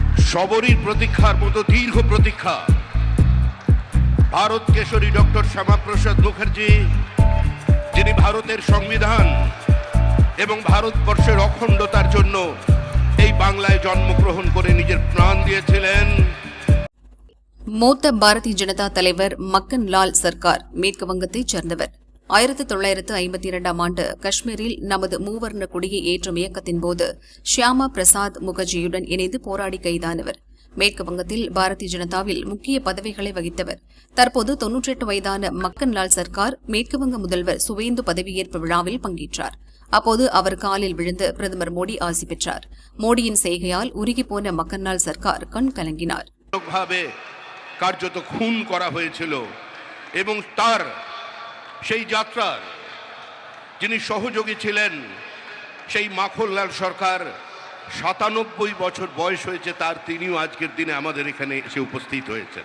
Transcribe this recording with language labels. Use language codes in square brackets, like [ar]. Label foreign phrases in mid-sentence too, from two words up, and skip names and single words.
[bn] সবরীর প্রতীক্ষার মতো দীর্ঘ প্রতীক্ষা ভারত কেশরী ডক্টর শ্যামাপ্রসাদ মুখার্জি, যিনি ভারতের সংবিধান এবং ভারতবর্ষের অখণ্ডতার জন্য এই বাংলায় জন্মগ্রহণ করে নিজের প্রাণ দিয়েছিলেন। [ta] மூத்த பாரதிய ஜனதா தலைவர் மக்கன் லால் சர்க்கார் மேற்கு வங்கத்தைச் சேர்ந்தவர். 1952ஆம் ஆண்டு காஷ்மீரில் நமது மூவர்ண கொடியை ஏற்றும் இயக்கத்தின் போது ஷியாமா பிரசாத் முகர்ஜியுடன் இணைந்து போராடி கைதானவர். மேற்கு வங்கத்தில் பாரதிய ஜனதாவில் முக்கிய பதவிகளை வகித்தவர். தற்போது 98 வயதான மக்கன் லால் சர்க்கார் மேற்குவங்க முதல்வர் சுவேந்து பதவியேற்பு விழாவில் பங்கேற்றார். அப்போது அவர் காலில் விழுந்து பிரதமர் மோடி ஆசி பெற்றார். மோடியின் செய்கையால் உருகிப்போன மக்கன் லால் சர்க்கார் கண் கலங்கினார். [bn] কার্যত খুন করা হয়েছিল এবং তার সেই যাত্রার যিনি সহযোগী ছিলেন সেই মাখনলাল সরকার ৯৭ বছর বয়স হয়েছে তার, তিনিও আজকের দিনে আমাদের এখানে এসে উপস্থিত হয়েছেন।